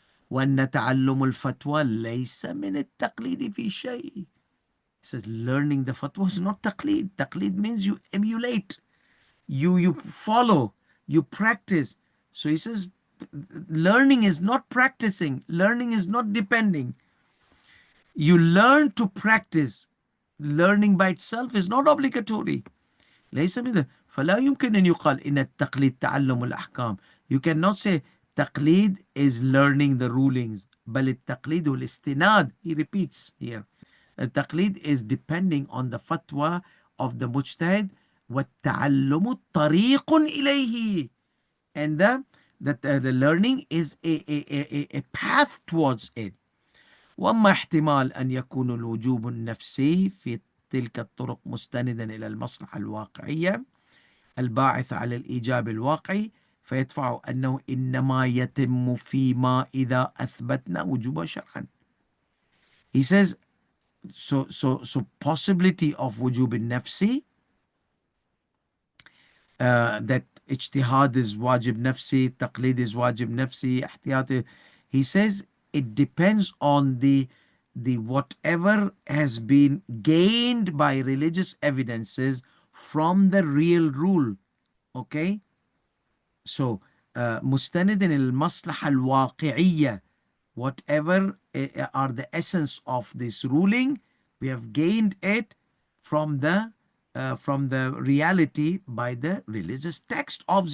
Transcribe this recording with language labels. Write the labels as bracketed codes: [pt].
[ar] وأن تعلم الفتوى ليس من التقليد في شيء. [en] He says learning the fatwa is not taqleed. Taqleed means you emulate, you follow, you practice. So he says learning is not practicing, learning is not depending. You learn to practice. Learning by itself is not obligatory. [ar] ليس مثل فلا يمكن أن يقال إن التقليد تعلم الأحكام. [en] You cannot say taqleed is learning the rulings. [ar] بل التقليد هو الاستناد. [en] He repeats here. التقليد is depending on the fatwa of the mujtahid. [ar] والتعلم طريق إليه. [en] And the learning is a path towards it. [ar] وأما احتمال أن يكون الوجوب النفسي في تلك الطرق مستندا إلى المصلحة الواقعية الباعثة على الإيجاب الواقعي فيدفع أنه إنما يتم فيما إذا أثبتنا وجوب شرعا. [en] He says so possibility of وجوب النفسي, that اجتهاد is واجب نفسي, تقليد is واجب نفسي, احتياطي. He says it depends on the whatever has been gained by religious evidences from the real rule. Okay, so [ar] مستند المصلحة الواقعية, [en] whatever are the essence of this ruling, we have gained it from the reality by the religious text.